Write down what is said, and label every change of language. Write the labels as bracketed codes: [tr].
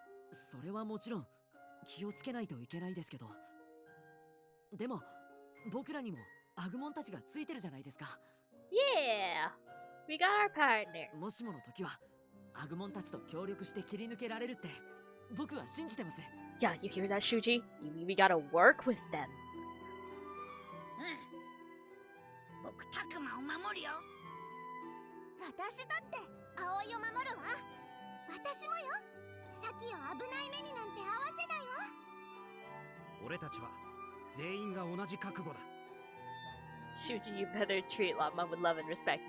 [ja] それはもちろん気をつけないといけないですけど、でも僕らにもアグモンたちがついてるじゃないですか。 [en] Yeah, we got our partner. [ja] もしもの時はアグモンたちと協力して切り抜けられるって僕は信じてます。 [en] Yeah, you hear that, Shuji? You mean we gotta work with them? [ja] 僕たくまを守るよ。私だって葵を守るわ。私もよ。サキを危ない目になんて合わせないわ。俺たちは全員が同じ覚悟だ。 [en] Shuji, you better treat Lama with love and respect.